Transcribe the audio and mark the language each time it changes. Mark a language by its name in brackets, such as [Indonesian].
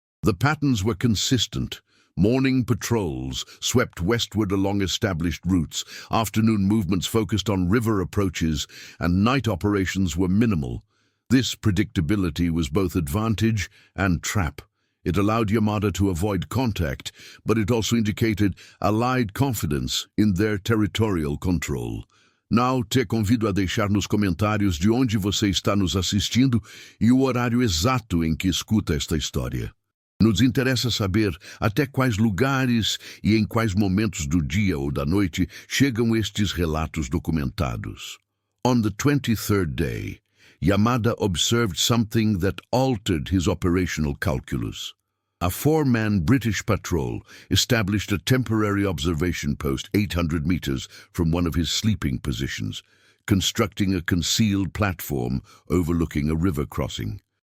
[English] The patterns were consistent. Morning patrols swept westward along established routes, afternoon movements focused on river approaches, and night operations were minimal. This predictability was both advantage and trap. It allowed Yamada to avoid contact, but it also indicated Allied confidence in their territorial control. Now [Portuguese] te convido a deixar nos comentários de onde você está nos assistindo e o horário exato em que escuta esta história. Nos interessa saber até quais lugares e em quais momentos do dia ou da noite chegam estes relatos documentados. [English] On the 23rd day, Yamada observed something that altered his operational calculus. A 4-man British patrol established a temporary observation post 800 meters from one of his sleeping positions, constructing a concealed platform overlooking a river crossing.